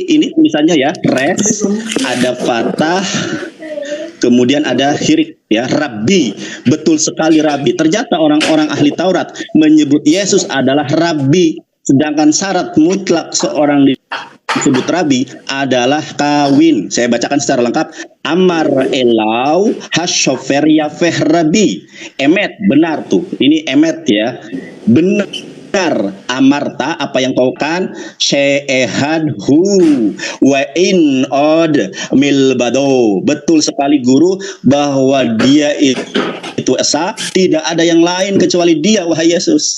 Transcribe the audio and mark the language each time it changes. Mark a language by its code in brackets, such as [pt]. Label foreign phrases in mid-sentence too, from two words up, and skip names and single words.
[id] Ini tulisannya ya, res, ada patah, kemudian ada hirik ya, Rabbi. Betul sekali Rabbi. Ternyata orang-orang ahli Taurat menyebut Yesus adalah Rabbi, sedangkan syarat mutlak seorang disebut Rabbi adalah kawin. Saya bacakan secara lengkap. [he] אמר אליו הסופר יפה רבי. [id] Emet, benar tuh. Ini emet ya. Benar amarta, apa yang kau kan, [he] שאחד הוא ואין עוד מלבדו. [id] Betul sekali guru bahwa dia itu esa, tidak ada yang lain kecuali dia, wahai Yesus.